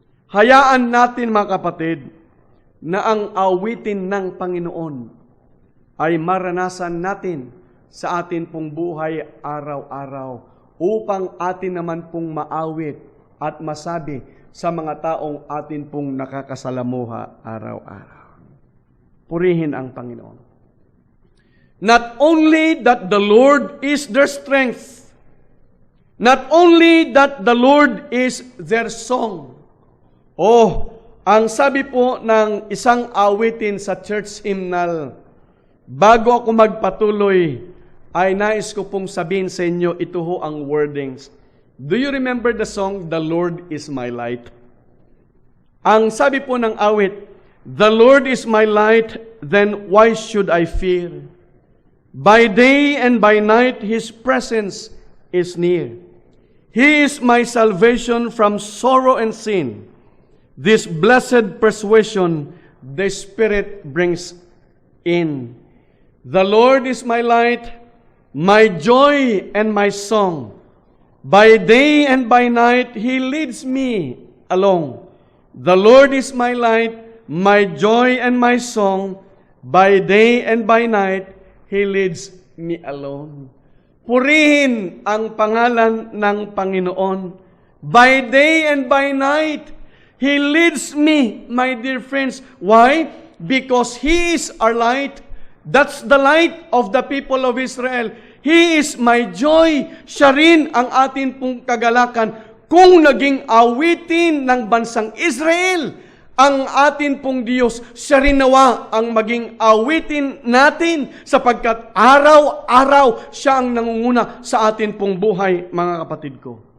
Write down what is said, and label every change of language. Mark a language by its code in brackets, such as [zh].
[tl] Hayaan natin, mga kapatid, na ang awitin ng Panginoon ay maranasan natin sa atin pong buhay araw-araw upang atin naman pong maawit at masabi sa mga taong atin pong nakakasalamuha araw-araw. Purihin ang Panginoon. [en] Not only that the Lord is their strength, not only that the Lord is their song. Oh, [tl] Ang sabi po ng isang awitin sa church hymnal, bago ako magpatuloy, ay nais ko pong sabihin sa inyo, ito ho ang wordings. [en] Do you remember the song, The Lord is my light? [tl] Ang sabi po ng awit, [en] The Lord is my light, then why should I fear? By day and by night, His presence is near. He is my salvation from sorrow and sin. This blessed persuasion the Spirit brings in. The Lord is my light, my joy and my song. By day and by night, He leads me along. The Lord is my light, my joy and my song. By day and by night, He leads me alone. [tl] Purihin ang pangalan ng Panginoon. [en] By day and by night, He leads me, my dear friends. Why? Because He is our light. That's the light of the people of Israel. He is my joy. [tl] Siya rin ang atin pong kagalakan. Kung naging awitin ng bansang Israel, ang atin pong Diyos, siya rin nawa ang maging awitin natin sapagkat araw-araw siya ang nangunguna sa atin pong buhay, mga kapatid ko.